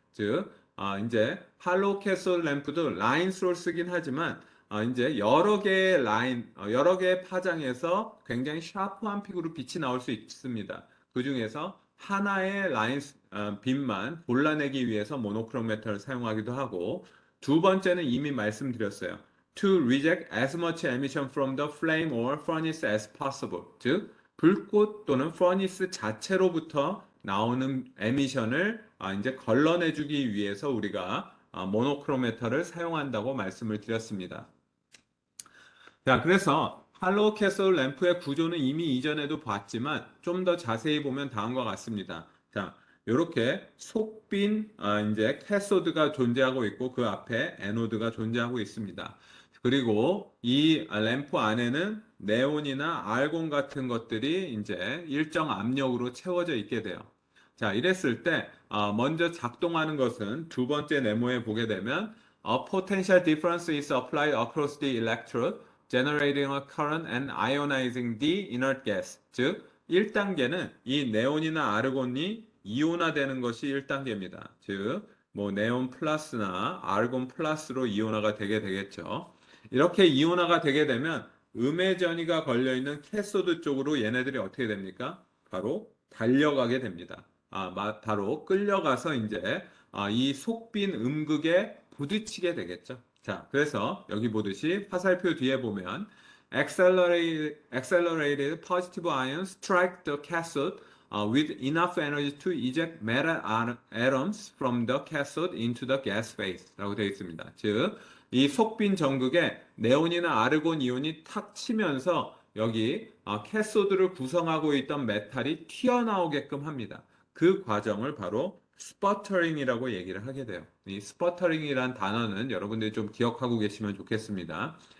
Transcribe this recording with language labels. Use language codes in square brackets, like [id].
[ko] 즉, 이제 hollow castle lamp도 라인스로 쓰긴 하지만 이제 여러 개의 라인, 여러 개의 파장에서 굉장히 샤프한 픽으로 빛이 나올 수 있습니다. 그 중에서 하나의 라인 빛만 골라내기 위해서 모노크로메터를 사용하기도 하고, 두 번째는 이미 말씀드렸어요. [en] To reject as much emission from the flame or furnace as possible. [ko] 즉, 불꽃 또는 furnace 자체로부터 나오는 에미션을 이제 걸러내주기 위해서 우리가 모노크로메터를 사용한다고 말씀을 드렸습니다. 자, 그래서 할로우 캐슬 램프의 구조는 이미 이전에도 봤지만 좀 더 자세히 보면 다음과 같습니다. 자, 이렇게 속빈 이제 캐소드가 존재하고 있고 그 앞에 에노드가 존재하고 있습니다. 그리고 이 램프 안에는 네온이나 알곤 같은 것들이 이제 일정 압력으로 채워져 있게 돼요. 자, 이랬을 때 먼저 작동하는 것은 두 번째 네모에 보게 되면 [en] A potential difference is applied across the electrode, generating a current and ionizing the inert gas. [ko] 즉, 1단계는 이 네온이나 아르곤이 이온화되는 것이 1단계입니다. 즉, 뭐 네온 플러스나 아르곤 플러스로 이온화가 되게 되겠죠. 이렇게 이온화가 되게 되면 음의 전이가 걸려 있는 캐소드 쪽으로 얘네들이 어떻게 됩니까? 바로 달려가게 됩니다. 바로 끌려가서 이제 이 속빈 음극에 부딪히게 되겠죠. 자, 그래서 여기 보듯이 화살표 뒤에 보면 [en] accelerated positive ions strike the cathode with enough energy to eject metal atoms from the cathode into the gas phase [ko] 라고 되어 있습니다. 즉, 이 속빈 전극에 네온이나 아르곤 이온이 탁 치면서 여기 캐소드를 구성하고 있던 메탈이 튀어나오게끔 합니다. 그 과정을 바로 스퍼터링이라고 얘기를 하게 돼요. 이 스퍼터링이란 단어는 여러분들이 좀 기억하고 계시면 좋겠습니다.